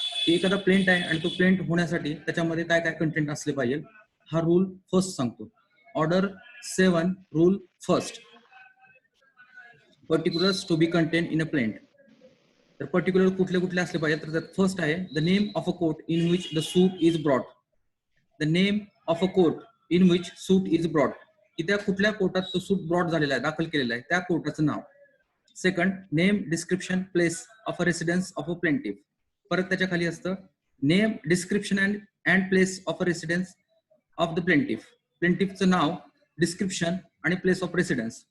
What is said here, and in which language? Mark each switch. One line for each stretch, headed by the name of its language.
Marathi: एखादा प्लेंट आहे आणि तो प्लेंट होण्यासाठी त्याच्यामध्ये काय काय कंटेंट असले पाहिजे हा रूल फर्स्ट सांगतो.
English: Order 7 rule first particulars to be content in a plaint.
Marathi: तर पर्टिक्युलर कुठले कुठले असले पाहिजे तर फर्स्ट आहे
English: The name of a court in which the suit is brought. The name of a court in which suit is brought.
Marathi: की त्या कुठल्या कोर्टात तो सूट ब्रॉट झालेला आहे दाखल केलेला आहे त्या कोर्टाचं नाव.
English: Second name description place of a residence of a plaintiff.
Marathi: परत त्याच्या खाली असतं
English: Name description and place of a residence of the plaintiff.
Marathi: प्लेंटिफचं now description आणि प्लेस ऑफ रेसिडेन्स.